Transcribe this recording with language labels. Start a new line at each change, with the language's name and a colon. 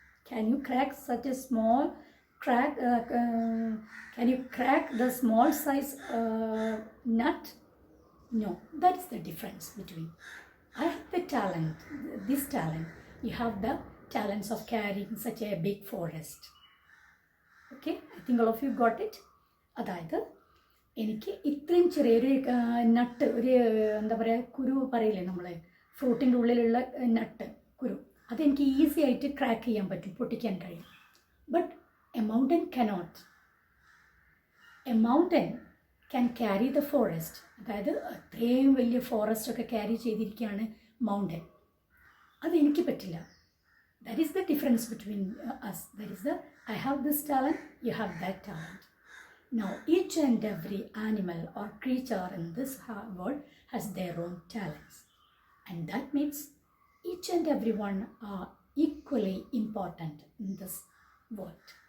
English: Can you crack such a small crack? Can you crack the small size nut? No, that's the difference between. I have the talent, this talent. You have the talents of carrying such a big forest. Okay, I think all of you got it.
Malayalam: അതായത് എനിക്ക് ഇത്രയും ചെറിയൊരു നട്ട്, ഒരു എന്താ പറയുക, കുരു പറയില്ലേ നമ്മൾ, ഫ്രൂട്ടിൻ്റെ ഉള്ളിലുള്ള നട്ട് കുരു, അതെനിക്ക് ഈസി ആയിട്ട് ക്രാക്ക് ചെയ്യാൻ പറ്റും, പൊട്ടിക്കാൻ കഴിയും.
English: But a mountain cannot. A mountain can carry the forest.
Malayalam: അതായത് അത്രയും വലിയ ഫോറസ്റ്റൊക്കെ ക്യാരി ചെയ്തിരിക്കുകയാണ് മൗണ്ടൻ. അതെനിക്ക് പറ്റില്ല.
English: That is the difference between us. That is the, I have this talent, you have that talent. Now, each and every animal or creature in this world has their own talents. And that means each and every one are equally important in this world.